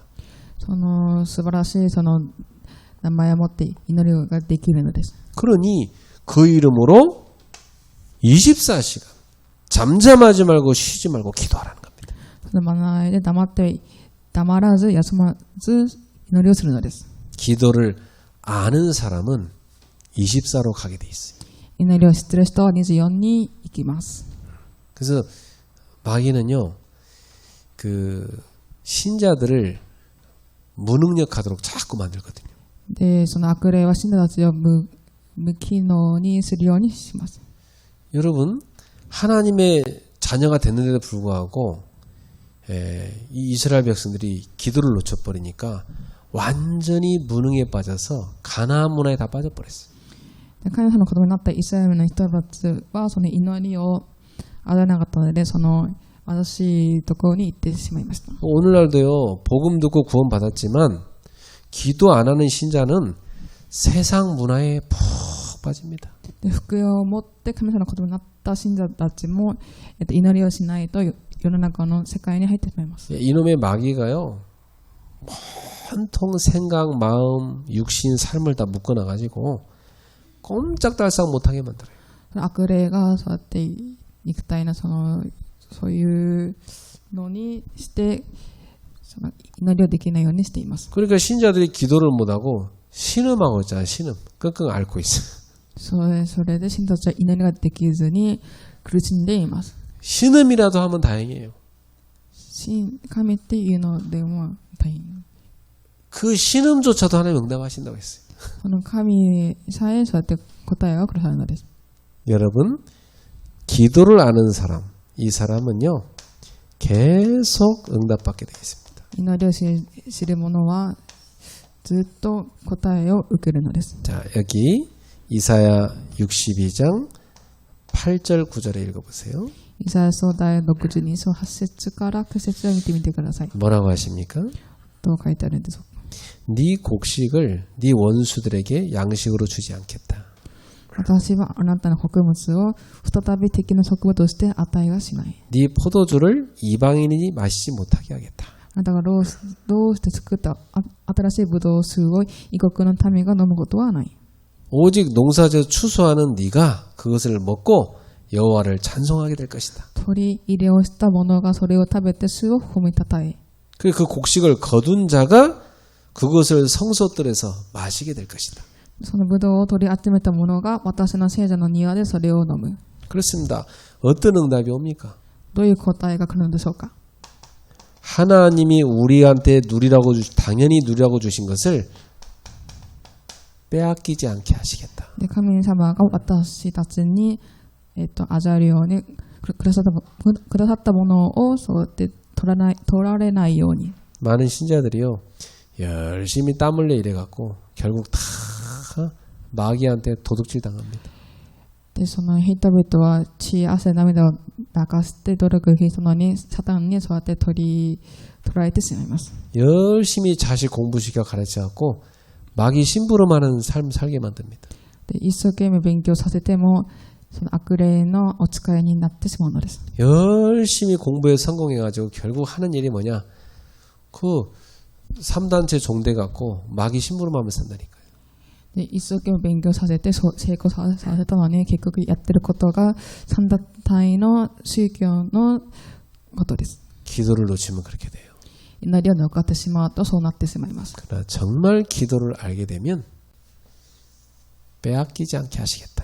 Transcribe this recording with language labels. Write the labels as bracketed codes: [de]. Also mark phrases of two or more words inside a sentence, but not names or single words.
[ja] その素晴らしいその名前を持って祈りができるのです。 [ko] 그러니 그 이름으로 24시간 잠잠하지 말고 쉬지 말고 기도하라는 겁니다. [ja] その名前で黙らず休まず祈りをするのです。 [ko] 기도를 아는 사람은 24로 가게 돼 있어요. [ja] 祈りを知っている人は24に行きます。 [ko] 그래서 마귀는요, 그 신자들을 무능력하도록 자꾸 만들거든요. [ja] で、その悪霊は信者たちを無機能にするようにします。 [ko] 여러분, 하나님의 자녀가 됐는데도 불구하고 이 이스라엘 백성들이 기도를 놓쳐버리니까 완전히 무능에 빠져서 가나안 문화에 다 빠져버렸어요. [ja] 神様の子供になったイスラエルの人たちはその祈りをあらなかったので、その貧しいところに行ってしまいました。 [ko] 오늘날도요, 복음 듣고 구원 받았지만 기도 안 하는 신자는 세상 문화에 푹 빠집니다. [ja] で、福音を持って神様の子供になった信者たちも、祈りをしないと世の中の世界に入ってしまいます。 [ko] 이놈의 마귀가요, 온통 생각, 마음, 육신, 삶을 다 묶어놔가지고 꼼짝달싹 못하게 만들어요. [ja] 悪霊がそうやって肉体のそういうのにしてその祈りをできないようにしています。 [ko] 그러니까 신자들이 기도를 못하고 신음하고 있잖아요. 신음. 끙끙 앓고 있어요. [ja] それで信者たちは祈りができずに苦しんでいます。 [ko] 신음이라도 하면 다행이에요. [ja] 神っていうのでも大変。 [ko] 그 신음조차도 하나님 응답하신다고 했어요. [ja] この神さえそうやって答えをくださるのです。 [ko] 여러분, 기도를 아는 사람, 이 사람은요, 계속 응답받게 되어 있습니다. [ja] 祈りを知る者はずっと答えを受けるのです。 [ko] 자, 여기 이사야 62장 8절 9절에 읽어보세요. [ja] イザヤ書第62章8節から9節を見てみてください。 [ko] 뭐라고 하십니까? [ja] どう書いてあるんでしょうか。 [ko] 네 곡식을 네 원수들에게 양식으로 주지 않겠다. [ja] 私はあなたの穀物を再び敵の食物として与えはしない。 [ko] 네 포도주를 이방인이 마시지 못하게 하겠다. [ja] あなたがどうして作った新しいブドウ酒を異国の民が飲むことはない。 [ko] 오직 농사져 추수하는 네가 그것을 먹고 여호와를 찬송하게 될 것이다. [ja] 取り入れをした者がそれを食べて主を褒めたたえ。 [ko] 그 곡식을 거둔 자가 그것을 성소들에서 마시게 될 것이다. [ja] そのブドウを取り集めた者が私の聖者の庭でそれを飲む。 [ko] 그렇습니다. 어떤 응답이 옵니까? [ja] どういう答えが来るのでしょうか。 [ko] 하나님이 우리한테 당연히 누리라고 주신 것을 빼앗기지 않게 하시겠다. [ja] で、神様が私たちに、味わえるようにくださったものをそうやって取られないように。 [ko] 많은 신자들이요, 열심히 땀 흘려 이래갖고 결국 다 마귀한테 도둑질 당합니다. [ja] で、その人々は血、汗、涙を流して努力したのにサタンにそうやって取られてしまいます。 [ko] 열심히 자식 공부시켜 가르쳐갖고 마귀 심부름 하는 삶 살게 만듭니다. [ja] で、一生懸命勉強させてもその悪霊のお使いになってしまうのです。 [ko] 열심히 공부에 성공해가지고 결국 하는 일이 뭐냐? 그 3단체 종대 갖고 마귀 심부름하며 산다니까요. [ja] で、一生懸命勉強させて成功させたのに結局やってることが三団体の宗教のことです。 [ko] 기도를 놓치면 그렇게 돼요. [ja] 祈りを逃ってしまうとそうなってしまいます。 [ko] 그러나 정말 기도를 알게 되면 빼앗기지 않게 하시겠다.